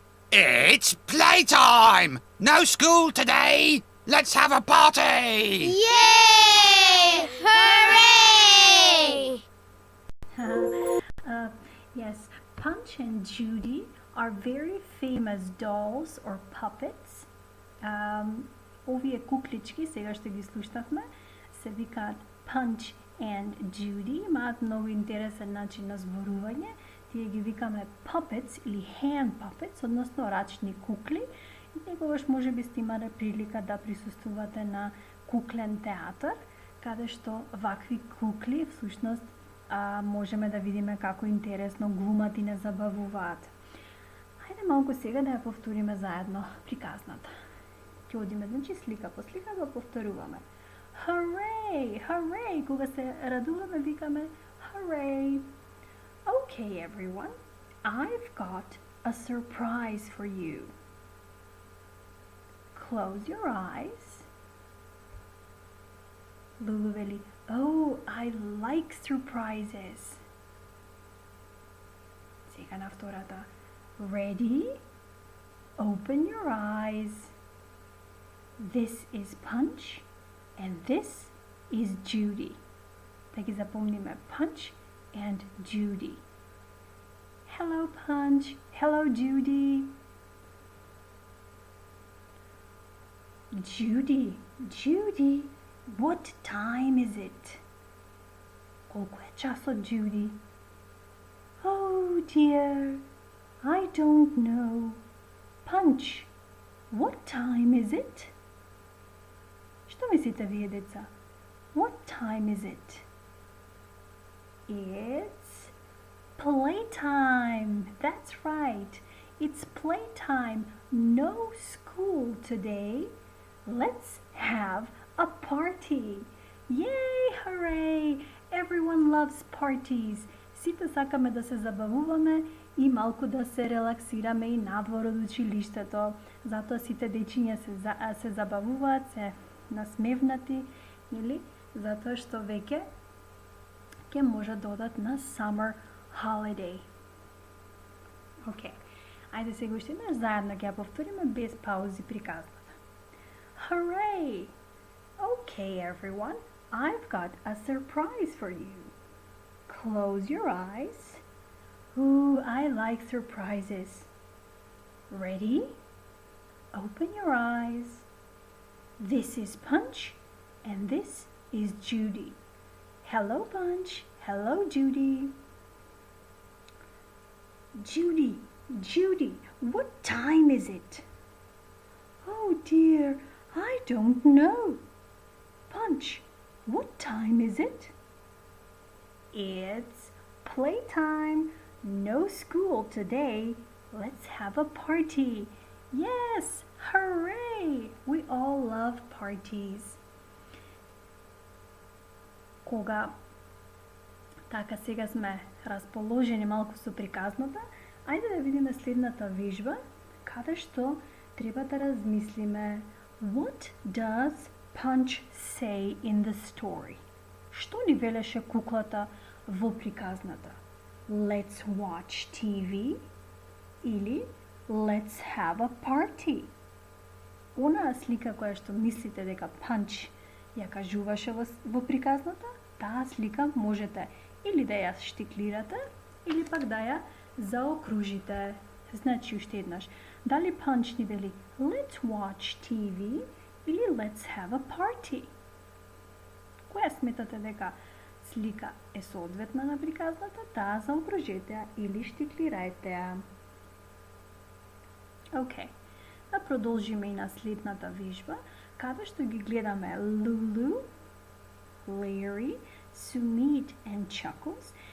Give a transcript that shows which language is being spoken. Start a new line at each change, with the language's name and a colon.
English: It's playtime! No school today! Let's have a party! Yay! Hooray! Yes, Punch and Judy are very famous dolls or puppets.
Macedonian: Овие куклички, сега што ги слушнавме, се викаат Punch and Judy, имаат многу интересен начин на зборување. Тие ги викаме puppets или hand puppets, односно рачни кукли. И некогаш може би сте имале прилика да присуствувате на куклен театар, каде што вакви кукли всушност можеме да видиме како интересно глумат и не забавуваат. Хајде малку сега да ја повториме заедно приказната. Ќе одиме, значи, слика по слика да повторуваме.
English: Hooray! Hooray!
Macedonian: Кога се радуваме, викаме hooray!
English: Okay, everyone, I've got a surprise for you. Close your eyes. Lulu veli, oh, I like surprises.
Macedonian: Сега на втората.
English: Ready? Open your eyes. This is Punch and this is Judy.
Macedonian: Да ги запомниме, Punch and Judy.
English: Hello, Punch. Hello, Judy. Judy, what time is it?
Macedonian: Колко е часот, Judy?
English: Oh dear, I don't know. Punch, what time is it?
Macedonian: Што мислите вие, деца?
English: What time is it? It's playtime. That's right. It's playtime. No school today. Let's have a party. Yay! Hooray! Everyone loves parties.
Macedonian: Сите сакаме да се забавуваме и малку да се релаксираме и надвор од училиштето. Затоа сите дечиња се забавуваат, се насмевнати, или затоа што веќе ќе може да одат на summer holiday. Океј. Ајде сега уште еднаш заедно ќе ја повториме без паузи приказната.
English: Hooray! Okay, everyone, I've got a surprise for you. Close your eyes. Ooh, I like surprises. Ready? Open your eyes. This is Punch and this is Judy. Hello, Punch. Hello, Judy. Judy, what time is it? Oh dear, I don't know. Punch, what time is it? It's playtime. No school today. Let's have a party. Yes, hooray! We all love parties.
Macedonian: Кога така сега сме расположени малку со приказната, ајде да видиме следната вежба, каде што треба да размислиме.
English: What does Punch say in the story?
Macedonian: Што ни велеше куклата во приказната?
English: Let's watch TV или let's have a party?
Macedonian: Онаа слика која што мислите дека Punch ја кажуваше во приказната, Таа слика можете или да ја штиклирате, или пак да ја заокружите. Значи, уште еднаш, дали Punch ни вели
English: let's watch TV
Macedonian: или
English: let's have a party?
Macedonian: Која сметате дека слика е соодветна на приказната, таа заокружете ја или штиклирајте ја. Океј, да продолжиме и на следната вежба, каде што ги гледаме Lulu, Larry, Sumit and Chuckles.